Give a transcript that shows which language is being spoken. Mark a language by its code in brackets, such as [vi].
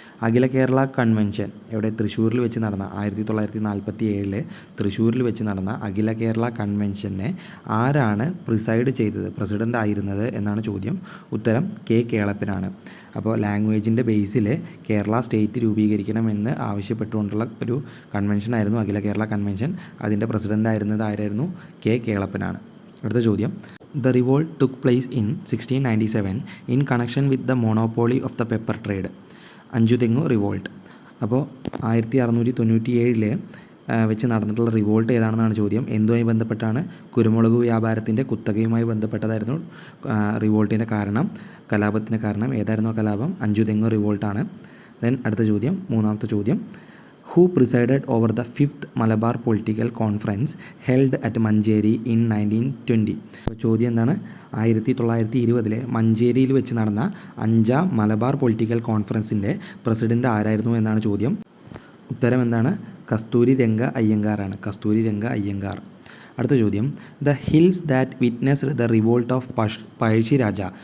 [ml] അഖില Kerala convention ഇവിടെ തൃശ്ശൂരിൽ വെച്ച് നടന്ന 1947 തൃശ്ശൂരിൽ വെച്ച് നടന്ന അഖില കേരള കൺവെൻഷനെ ആരാണ് പ്രിസൈഡ് ചെയ്തത്, പ്രസിഡൻ്റ് ആയിരുന്നത് എന്നാണ് ചോദ്യം. ഉത്തരം കെ കേളപ്പനാണ്. അപ്പോൾ ലാംഗ്വേജിൻ്റെ ബേസിൽ കേരള സ്റ്റേറ്റ് രൂപീകരിക്കണമെന്ന് ആവശ്യപ്പെട്ടുകൊണ്ടുള്ള ഒരു കൺവെൻഷനായിരുന്നു അഖില കേരള കൺവെൻഷൻ. അതിൻ്റെ പ്രസിഡൻ്റ് ആയിരുന്നത് ആരായിരുന്നു? കെ കേളപ്പനാണ്. അടുത്ത ചോദ്യം: [en] The revolt took place in 1697 in connection with the monopoly of the pepper trade. [ml] Anchuthengu revolt. അപ്പോൾ 1697 വെച്ച് നടന്നിട്ടുള്ള റിവോൾട്ട് ഏതാണെന്നാണ് ചോദ്യം. എന്തുമായി ബന്ധപ്പെട്ടാണ്? കുരുമുളക് വ്യാപാരത്തിൻ്റെ കുത്തകയുമായി ബന്ധപ്പെട്ടതായിരുന്നു റിവോൾട്ടിൻ്റെ കാരണം, കലാപത്തിൻ്റെ കാരണം. ഏതായിരുന്നു ആ കലാപം? അഞ്ചുതെങ്ങു റിവോൾട്ടാണ്. [en] then [ml] അടുത്ത ചോദ്യം, മൂന്നാമത്തെ ചോദ്യം: [en] Who presided over the 5th Malabar Political Conference held at Manjeri in 1920? [ml] അപ്പോൾ ചോദ്യം എന്താണ്? 1920 മഞ്ചേരിയിൽ വെച്ച് നടന്ന 5ാം മലബാർ പൊളിറ്റിക്കൽ കോൺഫറൻസിൻ്റെ പ്രസിഡൻ്റ് ആരായിരുന്നു എന്നാണ് ചോദ്യം. ഉത്തരം എന്താണ്? കസ്തൂരി രംഗ അയ്യങ്കാറാണ്. കസ്തൂരി രംഗ അയ്യങ്കാർ. അടുത്ത ചോദ്യം: [en] The hills that witnessed the revolt of Pazhassiraja.